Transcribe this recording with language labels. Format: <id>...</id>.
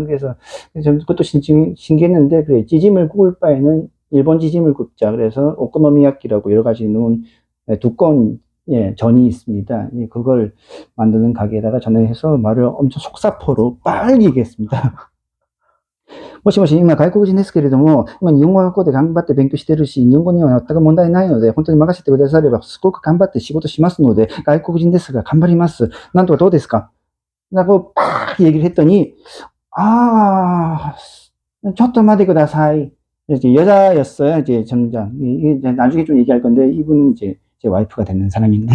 <ko>그래서 전 그것도 신기했는데 그래 찌짐을 구울 바에는 일본 지짐을 굽자. 그래서 오코노미야키라고 여러 가지 넣은 두꺼운 예, 전이 있습니다. 예, 그걸 만드는 가게에다가 전화해서 말을 엄청 속사포로 빨리 얘기했습니다.</ko> <ja>もしもし、今外国人ですけれども、今日本語学校で頑張って勉強してるし、日本語には全く問題ないので、本当に任せてくだされば、すごく頑張って仕事しますので、外国人ですが頑張ります。なんとかどうですか</ja> <ko>라고 팍 얘기를 했더니, 아,</ko> <ja>ちょっと待ってください.</ja> <ko>이제 여자였어요, 이제 점장. 이제 나중에 좀 얘기할 건데, 이분은 이제 제 와이프가 되는 사람인데.</ko>